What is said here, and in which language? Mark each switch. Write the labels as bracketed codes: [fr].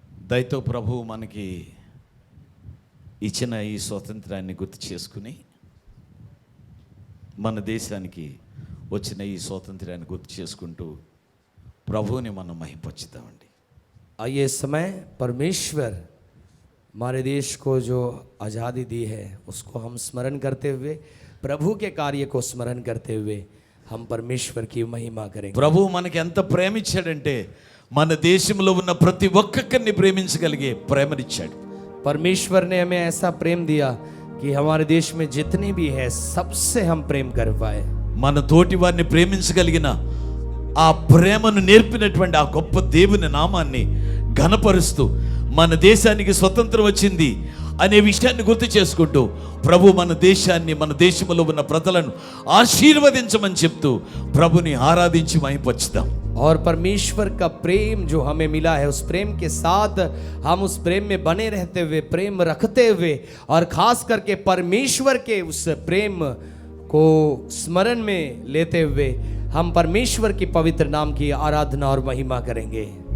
[te] దయతో ప్రభు మనకి ఇచ్చిన ఈ స్వాతంత్రాన్ని గుర్తు చేసుకుని మన దేశానికి వచ్చిన ఈ స్వాతంత్రాన్ని గుర్తు చేసుకుంటూ ప్రభువుని మనం మహిమపరుచుదామండి। [hi] आइए समय परमेश्वर हमारे देश को जो आज़ादी दी है उसको हम स्मरण करते हुए, प्रभु के कार्य को स्मरण करते हुए हम परमेश्वर की महिमा करेंगे। [te] ప్రభు మనకి ఎంత ప్రేమించాడంటే మన దేశంలో ఉన్న ప్రతి ఒక్కరిని ప్రేమించగలిగే ప్రేమనిచ్చాడు। [hi] परमेश्वर ने हमें ऐसा प्रेम दिया कि हमारे देश में जितने भी है सबसे हम प्रेम कर पाए। [te] మన తోటి వారిని ప్రేమించగలిగిన ఆ ప్రేమను నేర్పినటువంటి ఆ గొప్ప దేవుని నామాన్ని ఘనపరుస్తూ మన దేశానికి స్వతంత్రం వచ్చింది అనే విషయాన్ని గుర్తు చేసుకుంటూ ప్రభు మన దేశాన్ని, మన దేశంలో ఉన్న ప్రజలను ఆశీర్వదించమని చెప్తూ ప్రభుని ఆరాధించి మహిమపరుచుదాం। [hi] और परमेश्वर का प्रेम जो हमें मिला है उस प्रेम के साथ हम उस प्रेम में बने रहते हुए, प्रेम रखते हुए और खास करके परमेश्वर के उस प्रेम को स्मरण में लेते हुए हम परमेश्वर की पवित्र नाम की आराधना और महिमा करेंगे।